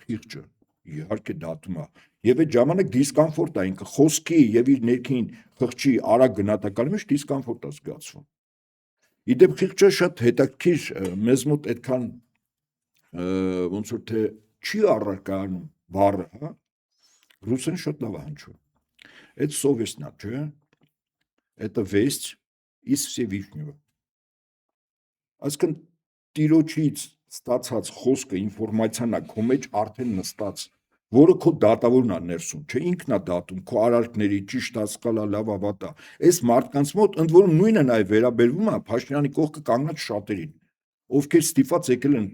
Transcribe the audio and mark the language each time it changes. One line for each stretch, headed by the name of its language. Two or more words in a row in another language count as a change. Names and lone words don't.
Armenian: խիղճը, իհարկե դատում է։ Եվ այդ ժամանակ դիսկոմֆորտ է ինքը խոսքի եւ իր ներքին խղճի արագ գնահատականի մեջ դիսկոմֆորտ է զգացվում։ Իդեպ խիղճը շատ հետաքրքիր մեզ մոտ այդքան ոնց որ թե չի առարկանում բառը, հա։ Ռուսերեն շատ լավ է հնչում։
Russian: Это совестно,
Armenian: չէ՞։
Russian: Это весть из Всевышнего։
Armenian: Այսինքն տիրոջից ստացած խոսքը ինֆորմացիան է քո մեջ արդեն նստած, որը քո դատավորն է ներսում, չէ ինքն է դատում քո արարքների, ճիշտ ասկալա, լավ ավատա։ Այս մարդկանց մոտ ընդ որում նույնը նաև վերաբերվում է Փաշինյանի կողքը կանգնած շատերին, ովքեր ստիպված եկել են